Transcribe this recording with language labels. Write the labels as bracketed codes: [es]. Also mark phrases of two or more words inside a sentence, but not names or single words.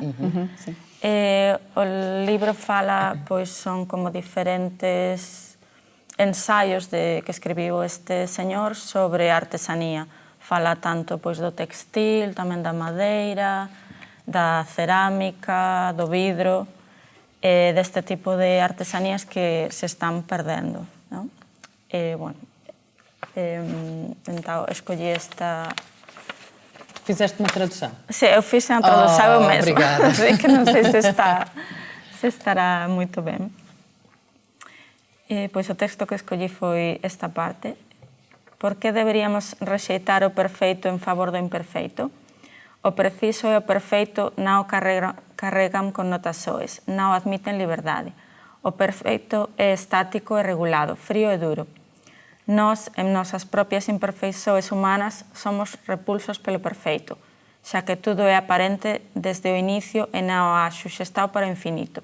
[gl] O libro fala, pois son como diferentes ensaios que escribiu este señor sobre artesanía. Fala tanto pois do textil, tamén da madeira, da cerámica, do vidro, deste tipo de artesanías que se están perdendo. Non? [pt] Então, escolhi esta... Fizeste uma tradução? Sim, eu fiz a tradução eu mesma. Obrigada. Que não sei se estará muito bem. Pois o texto que escolhi foi esta parte. [gl] Por que deberíamos rexeitar o perfeito en favor do imperfeito? O preciso e o perfeito non o carregan con notas soes, non admiten liberdade. O perfeito é estático e regulado, frío e duro. Nós, en nosas propias imperfeições humanas, somos repulsos pelo perfeito, xa que tudo é aparente desde o inicio e non a xuxestao para o infinito.